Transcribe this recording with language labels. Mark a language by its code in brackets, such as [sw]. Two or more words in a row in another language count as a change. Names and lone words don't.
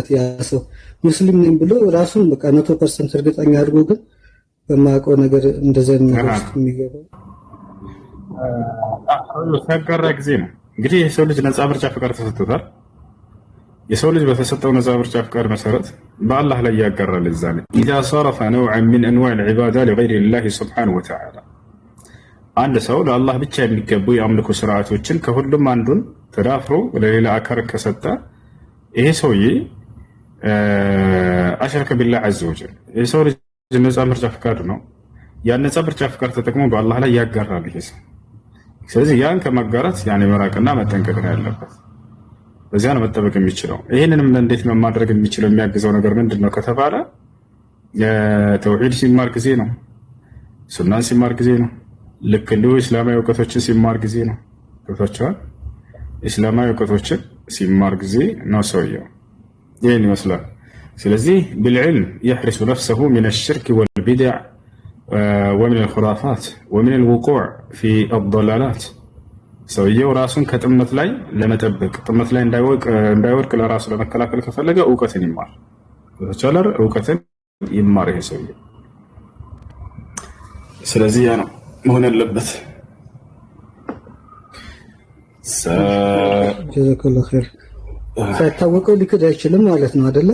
[am] ያ ሰው ሙስሊም ነኝ ብሎ ራሱን በቃ 100% እርግጠኛ አድርጎ ግን በማያውቀው ነገር እንደዛ አይነት ነገር ውስጥ የሚገባው ተጋራ ጊዜ ነው። እንግዲህ የሰው ልጅ ነፃ ምርጫ ፍቃድ ተሰጥቶታል። የሰው ልጅ በተሰጠው ነፃ ምርጫ ፍቃድ መሰረት በአላህ ላይ ያጋራል። እዛኔ [ar] إذا صرف نوعا من انواع العباده لغير الله سبحانه وتعالى [am] አንድ ሰው ለአላህ ብቻ የሚገቡ የአምልኮ ስርዓቶችን ከሁሉም አንዱን ተዳፍሮ ለሌላ አካል ከሰጠ ይሄ ሰውዬ [ar] أشرك بالله عز وجل። [am] የሰው ልጅ ነፃ ምርጫ ፍቃድ ነው። ያን ነፃ ምርጫ ፍቃድ ተጠቅሞ በአላህ ላይ ያጋራል ይሄ ሰው። ስለዚህ ያን ከማጋራት ያን መራቅና መጠንቀቅ ነው ያለበት። በዚያ ነው መጠበቅ የሚችለው። ይህንንም እንዴት ነው ማድረግ የሚችለው? የሚያግዘው ነገር ምንድን ነው ከተባለ ተውሂድ ሲማር ጊዜ ነው። ሱናን ሲማር ጊዜ ነው። ልክ እንዲሁ እስላማዊ እውቀቶችን ሲማር ጊዜ ነው። ገብቷቸዋል። እስላማዊ እውቀቶችን ሲማር ጊዜ ነው ሰውየው። ይህን ይመስላል። ስለዚህ [ar] بالعلم يحرس نفسه من الشرك والبدع ومن الخرافات ومن الوقوع في الضلالات [am] ሰውየው ራሱን ከጥመት ላይ ለመጠበቅ ጥመት ላይ እንዳይወድቅ ለራሱ ለመከላከል ከፈለገ እውቀትን ይማር። በተቻለ እውቀትን ይማር ይሄ ሰውየው። ስለዚህ ያ ነው መሆን ያለበት። [ar] جزاك الله خير። [am] ሳይታወቀው ሊክድ አይችልም ማለት ነው አይደለ?